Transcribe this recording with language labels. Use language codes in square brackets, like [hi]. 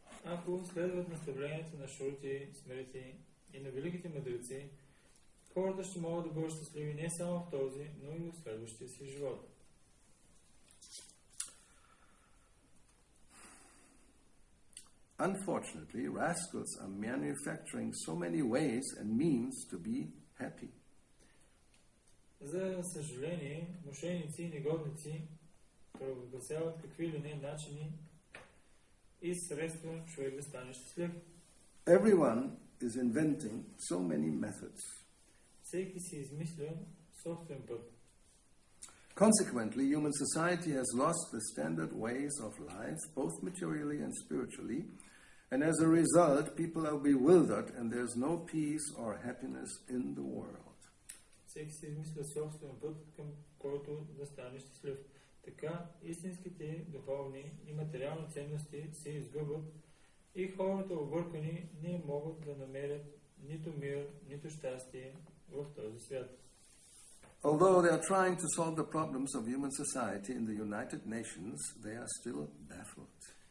[bg] Ако следват наставленията на Шрути, Смрити и на великите мъдреци, хората ще могат да бъдат щастливи не само в този, но и в следващия си живот. [en] Unfortunately, rascals are manufacturing so many ways and means to be happy. [bg] За съжаление, мошеници и негодници провъзгласяват какви ли не начини и средства човек да стане щастлив. [en] Everyone is inventing so many methods. [bg] Всеки си измисля собствен път. [en] Consequently, human society has lost the standard ways of life, both materially and spiritually, and as a result, people are bewildered and there's no peace or happiness in the world. [bg] Всеки си измисля собствен път, към който да стане щастлив. Така истинските духовни и материални ценности се изгубват и хората объркани не могат да намерят нито мир, нито щастие в този свят. [en] Although they are trying to solve the problems of human society in the United Nations, they are still baffled.